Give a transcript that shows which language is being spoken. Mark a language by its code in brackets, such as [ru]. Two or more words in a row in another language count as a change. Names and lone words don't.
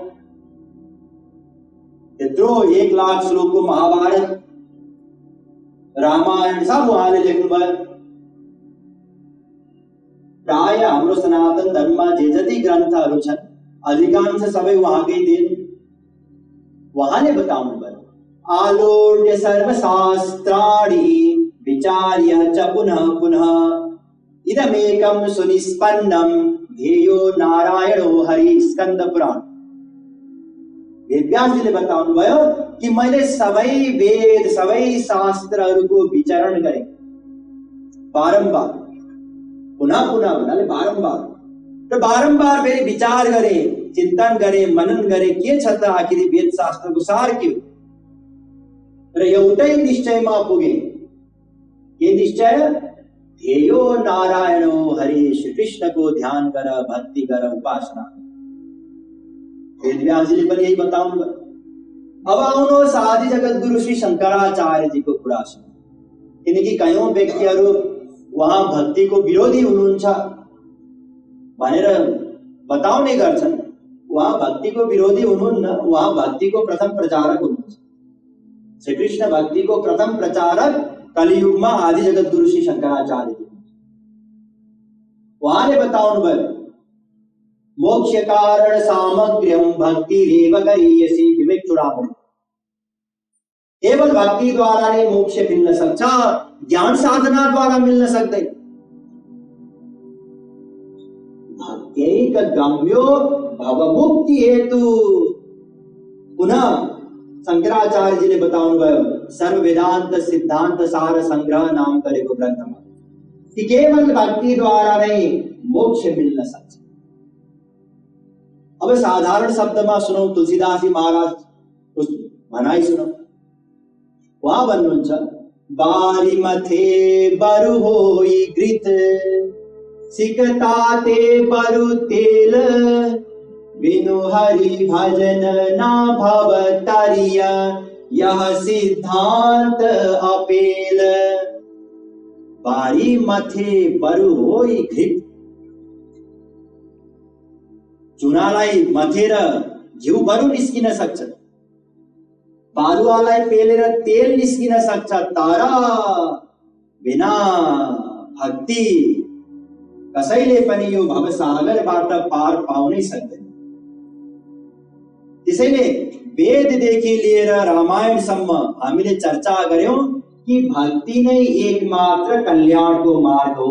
[ne] त्यत्रो 1 लाख श्लोकको महाभारत रामायण सब उहाँले लेख्नुभयो। प्राय हाम्रो सनातन धर्ममा जे जति ग्रन्थहरू छन् अधिकांश सबै उहाँकै देन। उहाँले बताउनु भयो [sa] आलोड्य सर्वशास्त्राणि विचार्य च पुनः पुनः इदमेकं सुनिष्पन्नं ध्येयो नारायणो हरि। [ne] स्कंद पुराण वेदव्यासजीले बताउनु भयो कि मैले सबै वेद सबै शास्त्रहरूको विचरण गरेँ बारम्बार, [sa] पुनः पुनः [ne] भन्नाले बारम्बार र बारम्बार फेरि विचार गरे, चिन्तन गरे, मनन गरे के छ त आखिर वेद शास्त्रको सार के हो र एउटै निश्चयमा पुगे। के निश्चय? [sa] ध्येयो नारायणो हरि। [ne] श्री कृष्णको ध्यान गर, भक्ति गर, उपासना। वेदव्यासजीले पनि यही बताउनु भयो। अब आउनुहोस् आदि जगत गुरु श्री शंकराचार्यजीको कुरा सुनौं। किनकि कयौं व्यक्तिहरू उहाँ भक्तिको विरोधी हुनुहुन्छ भनेर बताउने गर्छन्। उहाँ भक्तिको विरोधी हुनुहुन्न, उहाँ भक्तिको प्रथम प्रचारक हुनुहुन्छ। श्री कृष्ण भक्तिको प्रथम प्रचारक कलियुगमा आदि जगत गुरु श्री शंकराचार्य जी। उहाँले बताउनु भयो [sa] मोक्ष कारण सामग्र्यम भक्ति रेव गरीयसी। विवेक चूडामणि। [ne] केवल भक्ति द्वारा नै मोक्ष मिल्न सक्छ, ज्ञान साधना द्वारा मिल्न सक्दैन। [sa] भक्त्यैक गम्यो भवमुक्ति हेतु। [ne] पुनः शंकराचार्यजीले बताउनु भयो सर्व वेदांत सिद्धांत सार संग्रह नाम गरेको ग्रन्थमा कि केवल भक्ति द्वारा नै मोक्ष मिल्न सक्छ। अब साधारण शब्दमा सुनौ तुलसीदासजी महाराज भनाइ सुनौ। उहाँ भन्नुहुन्छ [awa] बारी मथे बरु होई घृत सिकताते बरु तेल बिनु हरि भजन ना भव तरिया यह सिद्धांत अपेल। बारी मथे बरु होई घृत। [ne] चुनालाई मथेर घिउ बरु निस्किन सक्छ, बालुवालाई पेलेर तेल निस्किन सक्छ, तर बिना भक्ति कसैले पनि यो भवसागरबाट पार पाउनै सक्दैन। त्यसैले वेददेखि लिएर रामायणसम्म हामीले चर्चा गर्यौं कि भक्ति नै एकमात्र कल्याणको मार्ग हो।